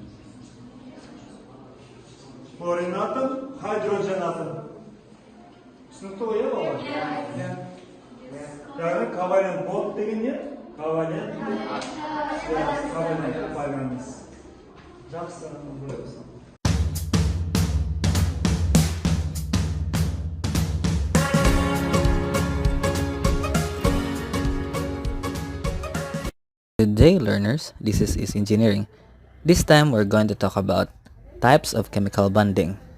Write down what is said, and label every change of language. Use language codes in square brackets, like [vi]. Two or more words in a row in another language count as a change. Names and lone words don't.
[kk] Хлорин атом, hidrogen атом. Түсінікті ғой, бала? Яғни [en] covalent bond [kk] деген не? Covalent байланыс. Жақсы, көресің. [en] Good day, learners. This is engineering. This time we're going to talk about types of chemical bonding.